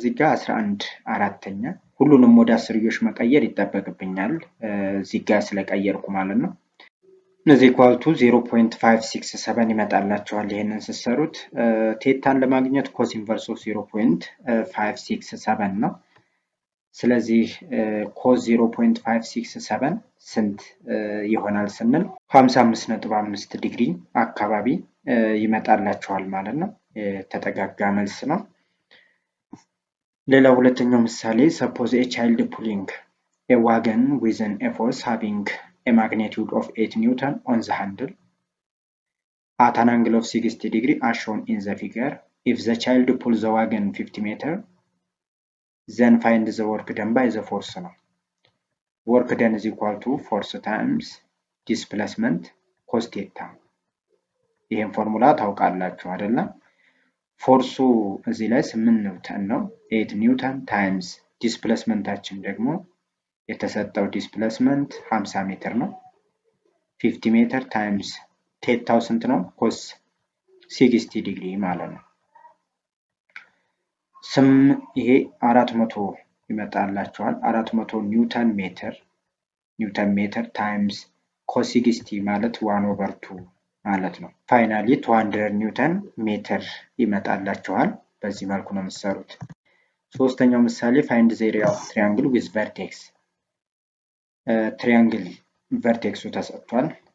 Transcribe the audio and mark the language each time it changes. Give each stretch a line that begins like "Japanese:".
Amharic: እዚህ ጋር 11 አራተኛ። ሁሉንም ወደ አስርዮሽ መቀየር ይጠበቅብኛል እዚህ ጋር ስለቀየርኩ ማለት ነው።
English: is equal to
Amharic: 0.567 ይመጣላችኋል ይሄንን ስትሰሩት። ቴታን ለማግኘት ኮስ ኢንቨርስ ኦፍ 0.567 ነው። ስለዚህ ኮስ 0.567 ስንት ይሆናል ስንል 55.5 ዲግሪ አካባቢ ይመጣላችኋል ማለት ነው። ተጠጋጋ መልስ ነው። ሌላ ሁለተኛው ምሳሌ
English: suppose a child pulling a wagon within a force having a magnitude of 8 Newton on the handle at an angle of 60 degree as shown in the figure. If the child pulls the wagon 50 meter, then find the work done by the force ነው። work done is equal to force times displacement cos theta።
Amharic: ይሄን ፎርሙላ ታውቃላችሁ አይደለ? ፎርሱ እዚህ ላይ 8 ኒውተን ነው። 8 ኒውተን ታይምስ ዲስፕሌስመንታችን ደግሞ የተሰጠው ዲስፕሌስመንት 50 ሜትር ነው። 50 ሜትር ታይምስ ቴታው ስንት ነው? ኮስ 60 ዲግሪ ማለት ነው። ይሄ 400 ይመጣላችኋል። 400 ኒውተን ሜትር ታይምስ ኮስ 60 ማለት 1 ኦቨር 2 ማለት ነው። ፋይናሊ 200 ኒውተን ሜትር ይመጣላችኋል። በዚህ መልኩ ነው የምትሰሩት። ሶስተኛው ምሳሌ
English: find the area of triangle with vertex።
Amharic: ትሪያንግል ቨርቴክሱ ተሰጥቷል።